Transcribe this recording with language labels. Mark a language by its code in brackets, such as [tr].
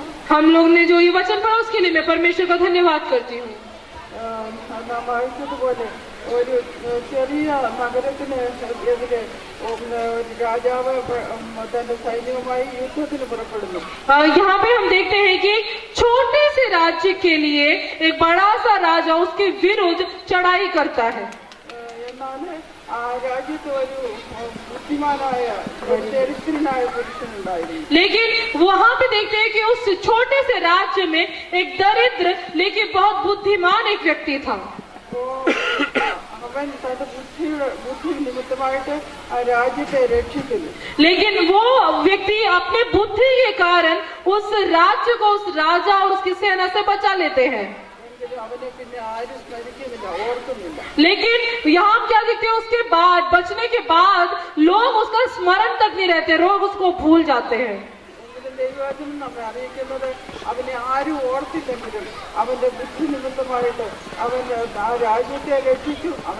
[hi] हम लोग ने जो ये वचन पढ़ा उसके लिए मैं परमेश्वर का धन्यवाद करती हूँ। [ml] നാം വായിച്ചതുപോലെ ഒരു ചെറിയ നഗരത്തിന് എതിരെ ഒരു രാജാവ് തന്റെ സൈന്യവുമായി യുദ്ധത്തിന് പുറപ്പെടുന്നു. [hi] यहाँ पे हम देखते हैं कि छोटे से राज्य के लिए एक बड़ा सा राजा उसके विरुद्ध चढ़ाई करता है। [ml] എന്നാൽ ആ രാജ്യത്ത് ഒരു ബുദ്ധിമാനായ ദരിദ്രനായ പുരുഷനുണ്ടായിരുന്നു. [hi] लेकिन वहाँ पे देखते हैं कि उस छोटे से राज्य में एक दरिद्र लेकिन बहुत बुद्धिमान एक व्यक्ति था। [ml] അവൻ തന്റെ ബുദ്ധി നിമിത്തമായിട്ട് ആ രാജ്യത്തെ രക്ഷിക്കുന്നു. [hi] लेकिन वो व्यक्ति अपने बुद्धि के कारण उस राज्य को उस राजा और उसकी सेना से बचा लेते हैं। [ml] അവനെ പിന്നെ ആരും സ്മരിക്കുന്നില്ല, ഓർക്കുന്നില്ല. [hi] लेकिन यहाँ हम क्या देखते हैं, उसके बाद बचने के बाद लोग उसका स्मरण तक नहीं रहते, लोग उसको भूल जाते हैं। [ml] ദൈവവചനം നമ്മെ അറിയിക്കുന്നത് അവനെ ആരും ഓർത്തില്ലെങ്കിലും അവന്റെ ബുദ്ധി നിമിത്തമായിട്ട് അവൻ ആ രാജ്യത്തെ രക്ഷിച്ചു.